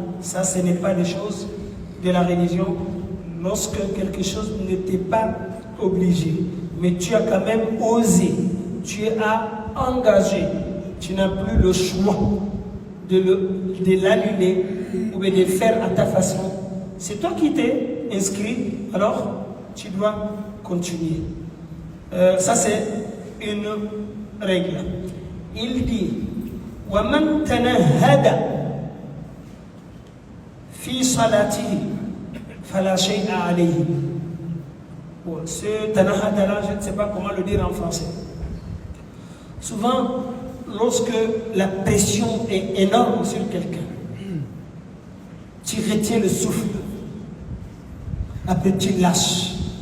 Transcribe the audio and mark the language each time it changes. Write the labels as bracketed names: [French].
[French] Ça, ce n'est pas des choses de la religion. Lorsque quelque chose n'était pas obligé, mais tu as quand même osé, tu as engagé, tu n'as plus le choix de l'annuler ou de le faire à ta façon. C'est toi qui t'es inscrit, alors tu dois continuer. Ça, c'est une règle. Il dit [Arabic] وَمَنْ تَنَهَّدَ فِي صَلَاتِهِ فَلَا شَيْءَ عَلَيْهِ. [French] Ce tanahada là, je ne sais pas comment le dire en français. Souvent, lorsque la pression est énorme sur quelqu'un, tu retiens le souffle, après tu lâches.